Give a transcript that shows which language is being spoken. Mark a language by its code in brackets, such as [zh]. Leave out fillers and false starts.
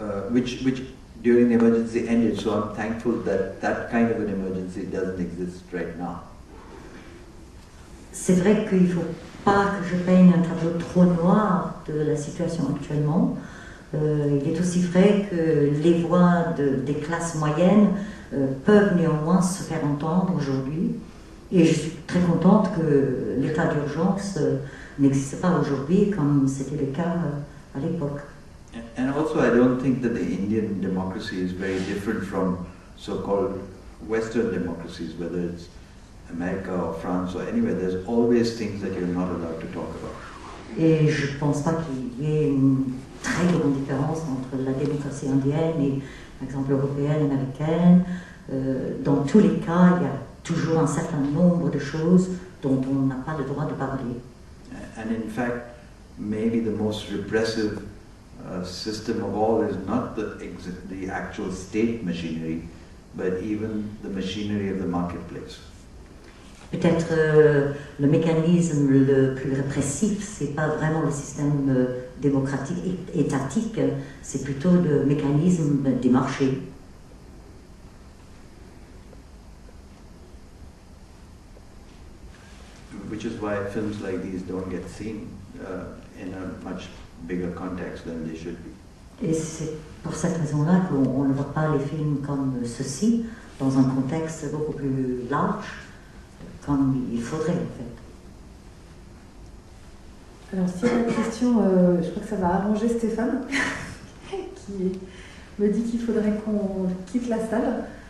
[en] Which during the emergency ended, so I'm thankful that that kind of an emergency doesn't exist right now. [fr] C'est vrai qu'il ne faut pas que je peigne un tableau trop noir de la situation actuellement. Il est aussi vrai que les voix des classes moyennes peuvent néanmoins se faire entendre aujourd'hui. Et je suis très contente que l'état d'urgence n'existe pas aujourd'hui comme c'était le cas à l'époque. [en] And also, I don't think that the Indian democracy is very different from so-called Western democracies, whether it's America or France or anywhere. There's always things that you're not allowed to talk about. [fr] Et je ne pense pas qu'il y ait une très grande différence entre la démocratie indienne et, par exemple, européenne, américaine. Dans tous les cas, il y a toujours un certain nombre de choses dont on n'a pas le droit de parler. [en] And in fact, maybe the most repressive system of all is not the actual state machinery, but even the machinery of the marketplace. [fr] Peut-être le mécanisme le plus répressif, c'est pas vraiment le système démocratique étatique, c'est plutôt le mécanisme des marchés. [en] Which is why films like these don't get seen in a much bigger context than they should be. [fr] Et c'est pour cette raison-là qu'on ne voit pas les films comme ceci dans un contexte beaucoup plus large, comme il faudrait en fait. Alors s'il y a une question, je crois que ça va arranger Stéphane, qui me dit qu'il faudrait qu'on quitte la salle.